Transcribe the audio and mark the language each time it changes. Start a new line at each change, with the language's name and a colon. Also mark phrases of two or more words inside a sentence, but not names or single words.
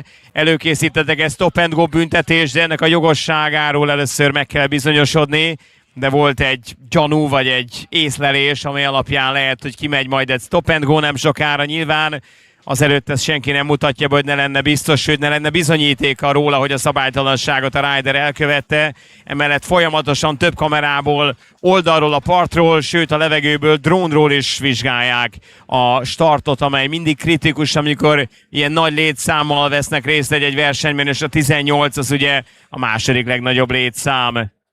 Hungarian: Előkészítettek egy
English: stop and go
Hungarian: büntetést, de ennek a jogosságáról először meg kell bizonyosodni. De volt egy gyanú vagy egy észlelés, ami alapján lehet, hogy kimegy majd egy
English: stop and go
Hungarian: nem sokára. Nyilván Azelőtt ezt senki nem mutatja be, hogy ne lenne biztos, sőt ne lenne bizonyítéka róla, hogy a szabálytalanságot a rider elkövette. Emellett folyamatosan több kamerából, oldalról, a partról, sőt a levegőből, drónról is vizsgálják a startot, amely mindig kritikus, amikor ilyen nagy létszámmal vesznek részt egy versenyben, és a 18 az ugye a második legnagyobb létszám.